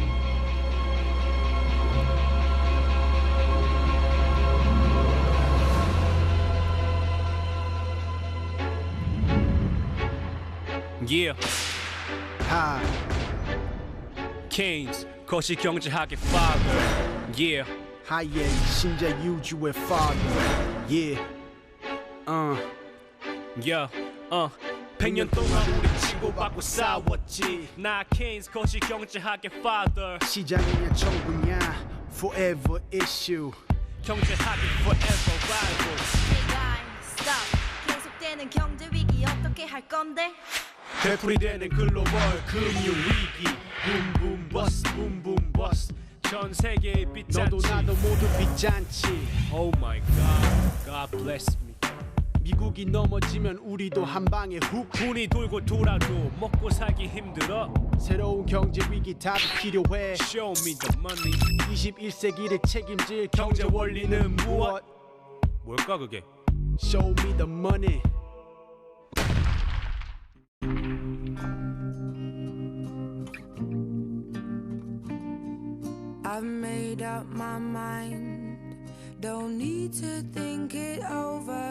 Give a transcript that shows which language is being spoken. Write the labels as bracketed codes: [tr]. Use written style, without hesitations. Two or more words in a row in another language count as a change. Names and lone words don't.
[en] Yeah. Hi. Keynes, 거시경제학의 father. Yeah. [ko] 하이의 신자 유주의 [en] father. Yeah. Yeah. [ko] 100년 동안 우리 치고받고 싸웠지. 나 케인스 거시경제학의 father. 시장이냐 정부냐 [en] forever issue. [ko] 경제학의 [en] forever rival. Stop. [ko] 계속되는 경제 위기 어떻게 할 건데? 되풀이되는 글로벌 금융 위기. 붐붐 버스 붐붐 버스. 전 세계의 빚잔치. 너도 나도 모두 빚잔치. [en] Oh my God, God bless me. [ko] 미국이 넘어지면 우리도 한 방에 훅. 돈이 돌고 돌아도 먹고 살기 힘들어. 새로운 경제 위기 답이 필요해. [en] Show me the money. [ko] 21세기를 책임질 경제 원리는 무엇? 뭘까 그게? [en] Show me the money. I've made up my mind. Don't need to think it over.